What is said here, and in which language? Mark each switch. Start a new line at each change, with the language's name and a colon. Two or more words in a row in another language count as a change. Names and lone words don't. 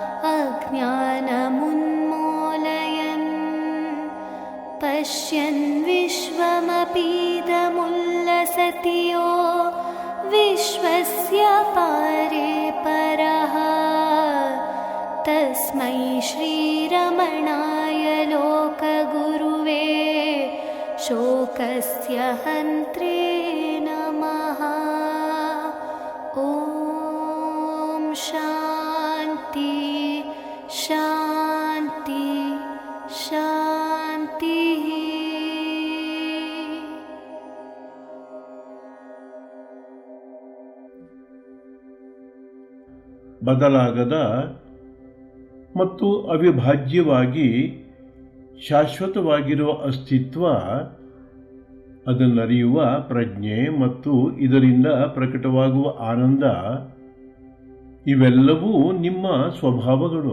Sanskrit: अज्ञानमुन्मूलयन् पश्यन् विश्वमपीदमुल्लसति यो विश्वस्य पारे परः तस्मै श्रीरमणाय लोकगुरुवे शोकस्य हन्त्रे नमः। ॐ शान्ति शान्ति शान्तिः।
Kannada: ಬದಲಾಗದ ಮತ್ತು ಅವಿಭಾಜ್ಯವಾಗಿ ಶಾಶ್ವತವಾಗಿರುವ ಅಸ್ತಿತ್ವ, ಅದನ್ನರಿಯುವ ಪ್ರಜ್ಞೆ ಮತ್ತು ಇದರಿಂದ ಪ್ರಕಟವಾಗುವ ಆನಂದ ಇವೆಲ್ಲವೂ ನಿಮ್ಮ ಸ್ವಭಾವಗಳು.